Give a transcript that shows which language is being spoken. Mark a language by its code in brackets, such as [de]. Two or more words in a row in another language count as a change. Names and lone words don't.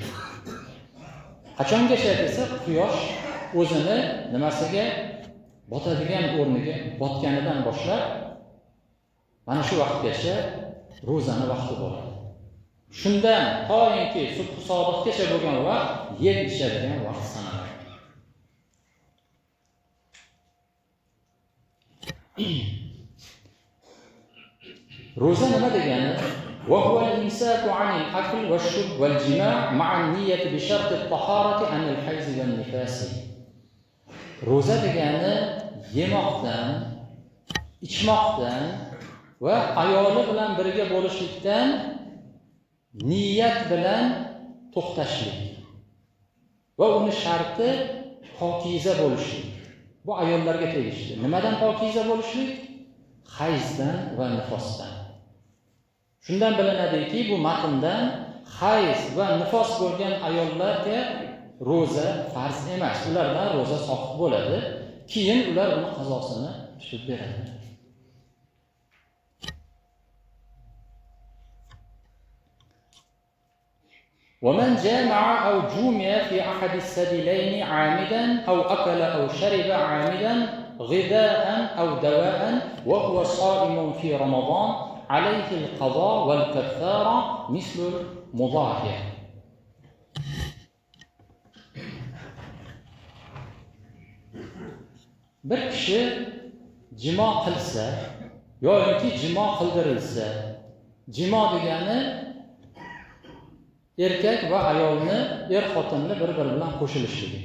[uz] Qachongacha desa, quyosh o'zini nimasiga botadigan o'rniga botganidan boshlab mana shu vaqtgacha ro'zani vaqti bo'ladi. Shundan to'yinki subhi sodiqgacha bo'lgan vaqt yer ishadigan vaqt sanaladi. Ro'za nima degani? [ar] وهو الإمساك عن الأكل والشرب والجماع مع النية بشرط الطهارة عن الحيض والنفاس. [uz] Ro'za degani yemoqdan, ichmoqdan va ayoli bilan birga bo'lishlikdan niyat bilan to'xtashlik. Va uni sharti pokiza bo'lishlik. Bu ayollarga tegishli. Nimadan pokiza bo'lishlik? Hayzdan va nifosdan. Shundan bilinadiki, bu matndan hayz va nifos bo'lgan ayollarga ro'za farz emas. Ulardan ro'za soqit bo'ladi. Keyin ular uni qazosini tutib beradi. [ar] ومن جامع أو جومع في أحد السبيلين عامدا أو أكل أو شرب عامدا غذاء أو دواء وهو صائم في رمضان عليه القضاء والكفارة مثل المضاهية. [uz] Bir kishi jimo qilsa yoki jimo qildirilsa, jimo degani erkak va ayolni, xotinni bir-biri bilan qo'shilishligi.